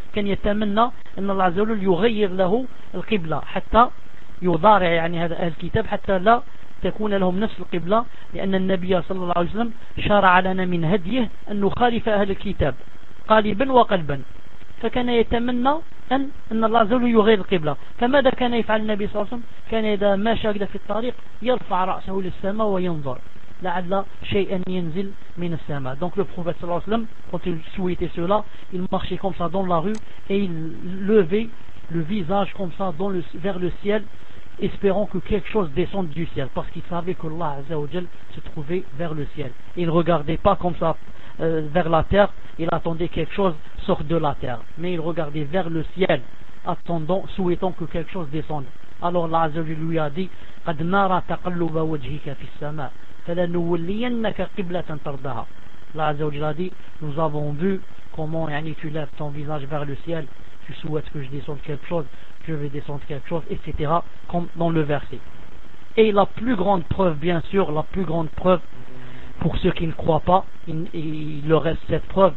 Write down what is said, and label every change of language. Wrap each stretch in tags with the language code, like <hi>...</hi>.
<ar>كان يتمنى أن الله عز وجل يغير له القبلة حتى يضارع يعني هذا أهل الكتاب حتى لا تكون لهم نفس القبلة لأن النبي صلى الله عليه وسلم شرع لنا من هديه أن نخالف أهل الكتاب قالبا وقلبا فكان يتمنى أن الله عز وجل يغير القبلة فماذا كان يفعل النبي صلى الله عليه وسلم كان إذا ما شاهد في الطريق يرفع رأسه للسماء وينظر لعل شيئا ينزل من السماء.</ar> <fr>Donc le prophète صلى الله عليه وسلم quand il souhaitait cela il marchait comme ça dans la rue et il levait le visage comme ça dans le, vers le ciel espérant que quelque chose descende du ciel parce qu'il savait que Allah Azza wa Jal se trouvait vers le ciel. Il ne regardait pas comme ça vers la terre, il attendait quelque chose sorte de la terre, mais il regardait vers le ciel attendant, souhaitant que quelque chose descende. Alors Allah Azza wa Jal lui a dit قد نرى تقلب وجهك في السماء فلنولينك قبلة ترضاها. Allah Azza wa Jal a dit nous avons vu comment yani, tu lèves ton visage vers le ciel, tu souhaites que je descende quelque chose, je vais descendre quelque chose, etc. comme dans le verset. Et la plus grande preuve, bien sûr, la plus grande preuve pour ceux qui ne croient pas, il leur reste cette preuve.</fr>